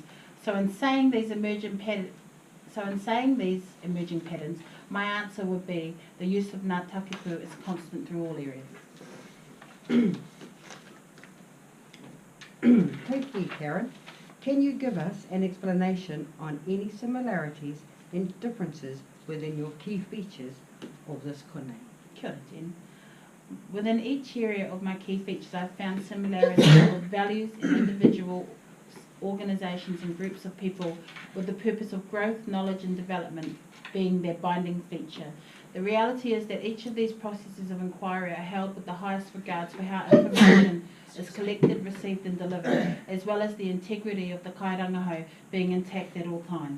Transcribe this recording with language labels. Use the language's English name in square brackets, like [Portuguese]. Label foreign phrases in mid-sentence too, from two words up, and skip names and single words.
[English] So in saying these emerging patterns, my answer would be the use of [Māori] ngā takipu [English] is constant through all areas. Thank you, Karen. Can you give us an explanation on any similarities and differences within your key features of this konei? [Māori] Kia ora, [English] Jen. Within each area of my key features, I've found similarities of values in individual organisations and groups of people with the purpose of growth, knowledge and development being their binding feature. The reality is that each of these processes of inquiry are held with the highest regards for how information is collected, received and delivered, as well as the integrity of the kairangahau being intact at all times.